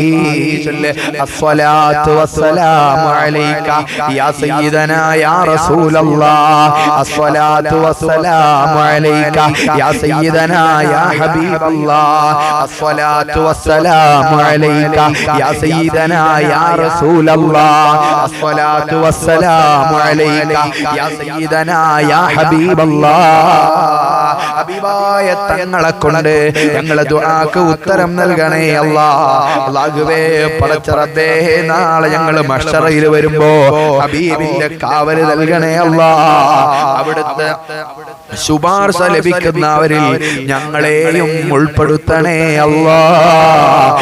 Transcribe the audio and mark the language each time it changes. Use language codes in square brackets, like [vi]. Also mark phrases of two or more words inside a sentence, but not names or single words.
[ar] الصلاة والسلام عليك يا سيدنا يا رسول الله الصلاة والسلام عليك يا سيدنا يا حبيب الله الصلاة والسلام عليك يا سيدنا يا رسول الله الصلاة والسلام عليك يا سيدنا يا حبيب الله [ml] ഹബീബായ തങ്ങളെ കൊണ്ട് ഞങ്ങളെ ദുആക്ക് ഉത്തരം നൽകണേ അല്ലാഹ്. അല്ലാഹുവേ പടച്ച റബ്ബേ നാളെ ഞങ്ങൾ മഹ്ശറയിൽ വരുമ്പോ ഹബീബിന്റെ കാവല് നൽകണേ അല്ലാഹ്. അവിടുത്തെ ശുപാർശ ലഭിക്കുന്നവരിൽ ഞങ്ങളെയും ഉൾപ്പെടുത്തണേ അല്ലാഹ്.